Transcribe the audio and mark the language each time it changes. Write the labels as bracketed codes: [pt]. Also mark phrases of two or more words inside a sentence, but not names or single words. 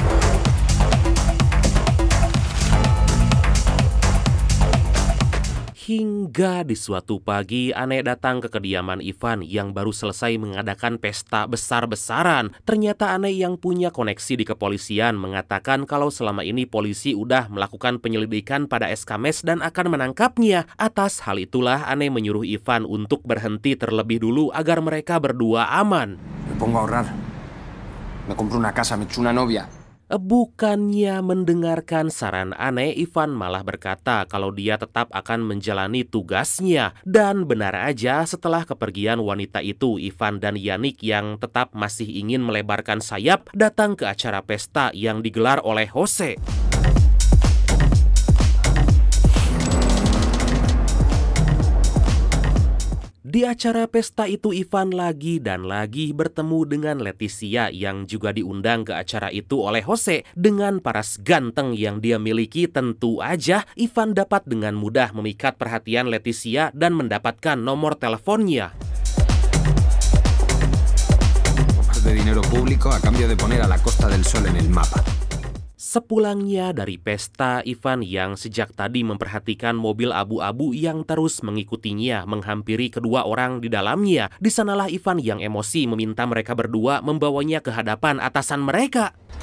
[id] Hingga di suatu pagi, Ane datang ke kediaman Ivan yang baru selesai mengadakan pesta besar-besaran. Ternyata Ane yang punya koneksi di kepolisian mengatakan kalau selama ini polisi udah melakukan penyelidikan pada Escames dan akan menangkapnya. Atas hal itulah Ane menyuruh Ivan untuk berhenti terlebih dulu agar mereka berdua aman. [es] Me pongo a ahorrar. Me compro una casa, me echo una novia. [id] Bukannya mendengarkan saran Ane, Ivan malah berkata kalau dia tetap akan menjalani tugasnya. Dan benar aja, setelah kepergian wanita itu, Ivan dan Yannick yang tetap masih ingin melebarkan sayap datang ke acara pesta yang digelar oleh Jose. Di acara pesta itu Ivan lagi dan lagi bertemu dengan Leticia yang juga diundang ke acara itu oleh Jose. Dengan paras ganteng yang dia miliki, tentu aja Ivan dapat dengan mudah memikat perhatian Leticia dan mendapatkan nomor teleponnya. [es] De dinero público a cambio de poner a la Costa del Sol en el mapa. [id] Sepulangnya dari pesta, Ivan yang sejak tadi memperhatikan mobil abu-abu yang terus mengikutinya menghampiri kedua orang di dalamnya. Di sanalah Ivan yang emosi meminta mereka berdua membawanya ke hadapan atasan mereka.